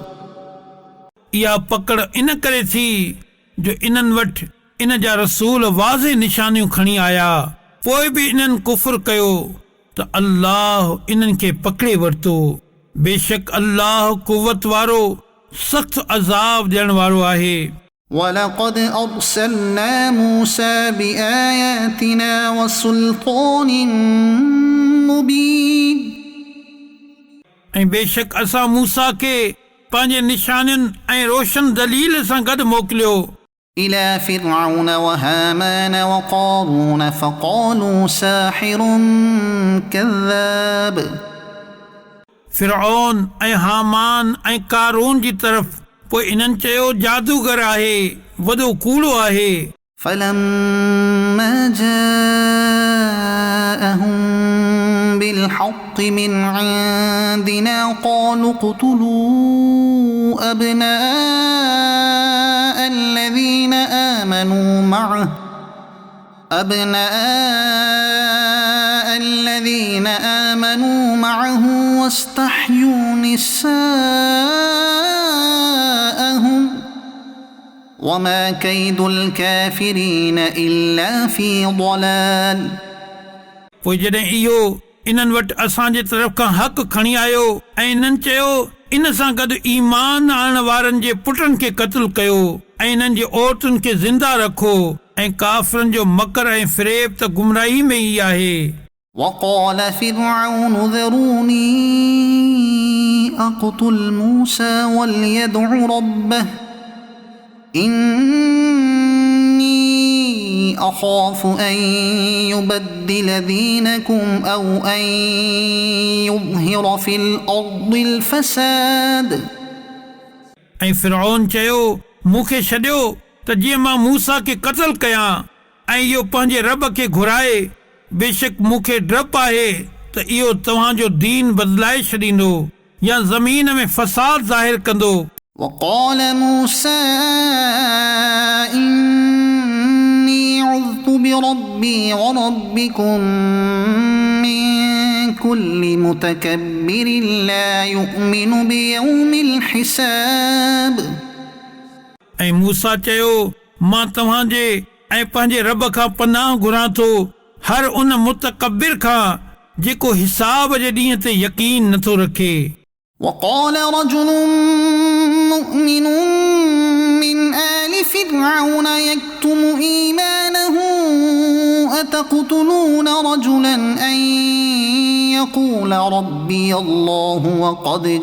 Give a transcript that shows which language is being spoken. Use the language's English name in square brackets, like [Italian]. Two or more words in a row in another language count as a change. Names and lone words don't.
[Sindhi] इहा पकड़ इन करे थी जो इन्हनि वटि इन जा रसूल वाज़े निशानियूं खणी आया पोइ बि इन्हनि कुफर कयो त अल्लाह इन्हनि खे पकिड़े वरितो बेशक अल्लाह कुवत वारो सख़्त अज़ाब ॾियण वारो आहे [Arabic] ولقد أرسلنا موسى بآياتنا وسلطان مبين [Sindhi] ऐं बेशक असां मूसा खे पंहिंजे निशानियुनि ऐं रोशन दलील सां गॾु मोकिलियो [Arabic] إلى فرعون وهامان وقارون فقالوا ساحر كذاب [Sindhi] फिरऔन ऐं हामान ऐं कारून जी तरफ़ पोइ इन्हनि चयो जादूगर आहे वॾो कूड़ो आहे [Arabic] فلما جاءهم بالحق من عندنا قالوا اقتلوا أبناء الذين آمنوا معه واستحيوا نساءهم وما كيد الكافرين إلا في ضلال [Sindhi] पोइ जॾहिं इहो इन्हनि वटि असांजे तरफ़ खां हक़ खणी आयो ऐं इन्हनि चयो इन सां गॾु ईमान आणण वारनि जे पुटनि खे क़त्ल कयो ऐं इन्हनि जे औरतुनि खे ज़िंदा रखो ऐं काफ़िरनि जो मकर ऐं फ़रेब त गुमराही में ई आहे [Arabic] وقال فرعون ذروني أقتل موسى وليدع ربه إني أخاف أن يبدل دينكم أو أن يظهر في الأرض الفساد [Sindhi] ऐं फिरऔन चयो मूंखे छॾियो त जीअं मां मूसा खे क़त्ल कयां ऐं इहो पंहिंजे रब खे घुराए बेशक मूंखे डपु आहे त इहो तव्हांजो दीन बदिलाए छॾींदो या ज़मीन में फ़साद ज़ाहिर कंदो [Arabic] وقال موسى إني عذت بربي وربكم من كل متكبر لا يؤمن بيوم الحساب [Sindhi] ऐं मूसा चयो मां तव्हांजे ऐं पंहिंजे रब खां पनाह घुरां थो हर उन मुतकबिर खां जेको हिसाब जे ॾींहं ते यकीन नथो रखे [Arabic] وقال رجل مؤمن من آل فرعون يكتم إيمانه أتقتلون رجلا أن يقول ربي الله وقد